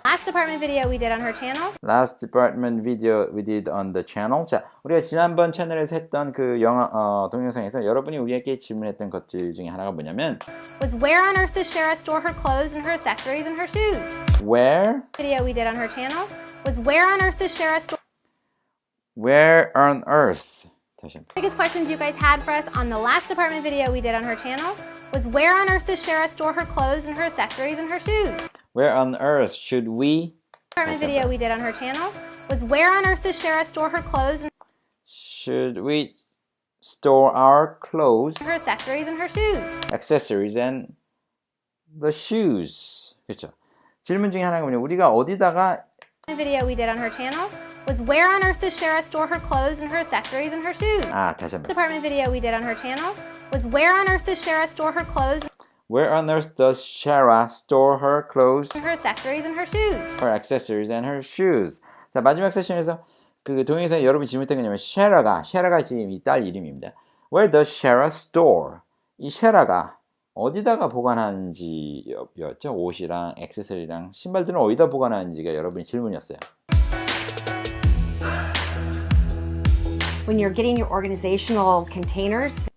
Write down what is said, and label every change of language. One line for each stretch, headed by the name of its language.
English: last department video we did on her channel last department video we did on the channel.
Korean: 자, 우리가 지난번 채널에서 했던 그 동영상에서 여러분이 우리에게 질문했던 것들 중에 하나가 뭐냐면
English: was where on earth does Shara store her clothes and her accessories and her shoes? Where Video we did on her channel was where on earth does Shara store on earth
Korean: 다시 한번.
English: biggest questions you guys had for us on the last department video we did on her channel was where on earth does Shara store her clothes and her accessories and her shoes? Where on earth should we Department video we did on her channel was where on earth does Shara store her clothes and should we store our clothes, her accessories and her shoes? accessories and the shoes.
Korean: 그렇죠. 질문 중에 하나가 뭐냐? 우리가 어디다가
English: video we did on her channel was where on earth does Shara store her clothes and her accessories and her shoes?
Korean: 다시 한번.
English: Department video we did on her channel was where on earth does Shara store her clothes Where on earth does Shara store her clothes, and her accessories and her shoes? her accessories, and her shoes?
Korean: 자, 마지막 세션에서 그 동영상 여러분이 질문했던 게 뭐냐면 Shara가 지금 이 딸 이름입니다.
English: Where does Shara store?
Korean: 이 Shara가 어디다가 보관하는지였죠. 옷이랑 액세서리랑 신발들은 어디다 보관하는지가 여러분의 질문이었어요.
English: When you're getting your organizational containers,